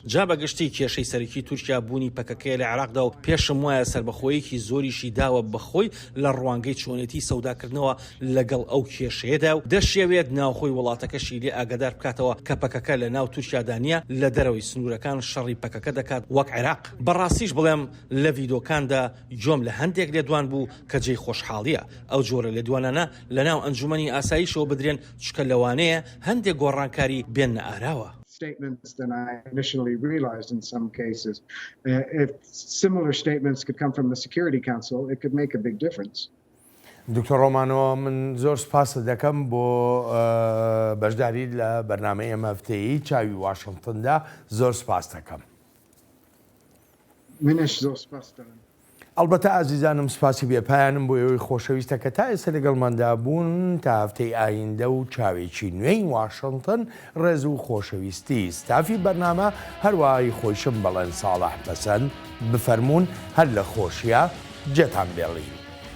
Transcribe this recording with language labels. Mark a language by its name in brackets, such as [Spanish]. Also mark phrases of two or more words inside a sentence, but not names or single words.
[Central Kurdish] جا بەگشتی کێشەی سەرەکی تورکیا بوونی پەکەکەی لە عێراقدا و پێشم وایە سەربەخۆیەکی زۆریشی داوە بەخۆی لە ڕوانگەی چۆنێتی سەوداکردنەوە لەگەڵ ئەو کێشەیەدا و دەشێوێت ناوخۆی وڵاتەکەشی لێ ئاگادار بکاتەوە کە پەکەکە لە ناو تورکیادانیە لە دەرەوەی سنوورەکان شەڕی پەکەکە دەکات وەک عێراق. بەڕاستیش بڵێم لە ڤیدۆکاندا جۆم لە هەندێک لێدوان بوو کە جێی خۆشحاڵیە. ئەو جۆرە لێدوانانە لە ناو ئەنجومەنی ئاساییشەوە بدرێن چکە لەوانەیە هەندێک گۆڕانکاری بێنە ئاراوە. [English] statements than I initially realized in some cases. If similar statements could come from the Security Council, it could make a big difference. [Central Kurdish] دکتۆر ڕۆمانۆ من زۆر سپاس دەکەم بۆ بەشداری لە بەرنامەی ئەمە هەفتەیی چاوی واشنگتندا زۆر سپاس دەکەم. منش زۆر سپاس دەکەم. ئەلبەتە ئازیزانم سپاسی بێپایانم بۆ ئەوەی خۆشەویستە کە تا ئێستا لەگەڵماندا بوون تا هەفتەی ئایندە و چاوێکی نوێی واشنگتن ڕێز و خۆشەویستی ستافی بەرنامە هەروەهای خۆشم بەڵێن ساڵح پەسەند بفەرمونون هەر لە خۆشیە جێتان بێڵین.